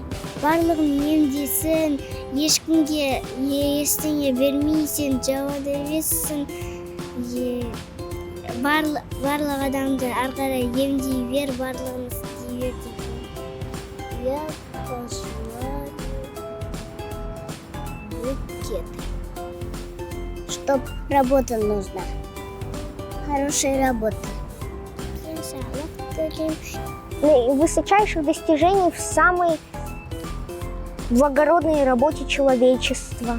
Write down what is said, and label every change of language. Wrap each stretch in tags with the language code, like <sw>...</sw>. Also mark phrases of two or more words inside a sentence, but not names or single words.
<kk>Барлығын емдесін, ешкімге ештеңе бермейсің, жауап емессің. Барлық адамды ары қарай емдей бер, барлығын істей бер деген.</kk> <ru>Я пошла Чтоб работа нужна. Хорошая работа. Высочайших достижений в самой благородной работе человечества.</ru>